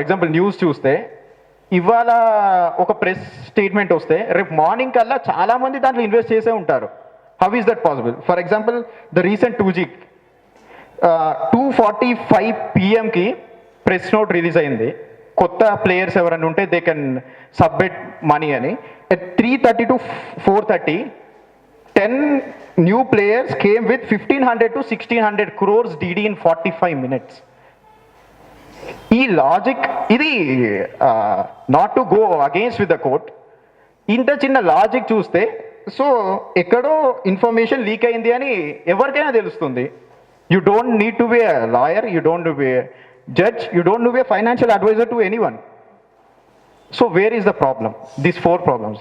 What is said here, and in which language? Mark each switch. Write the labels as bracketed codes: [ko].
[en] for example [te] news చూస్తే ఇవాళ ఒక ప్రెస్ స్టేట్మెంట్ వస్తే రేపు మార్నింగ్ కల్లా చాలామంది దాంట్లో ఇన్వెస్ట్ చేసే ఉంటారు. [en] How is that possible? For example the recent 2G 2:45 PM press note release [te] అయింది. కొత్త ప్లేయర్స్ ఎవరైనా ఉంటే [en] they can submit money [te] అని. [en] at 3:30 to 4:30 10 new players came with 1500 to 1600 crores DD in 45 minutes. [te] ఈ లాజిక్ ఇది [en] not to go against with the court, [te] ఇంత చిన్న logic చూస్తే సో ఎక్కడో ఇన్ఫర్మేషన్ లీక్ అయింది అని ఎవరికైనా తెలుస్తుంది. [en] You don't need to be a lawyer, you don't be a judge, you don't be a financial advisor to anyone. So where is the problem? These 4 problems.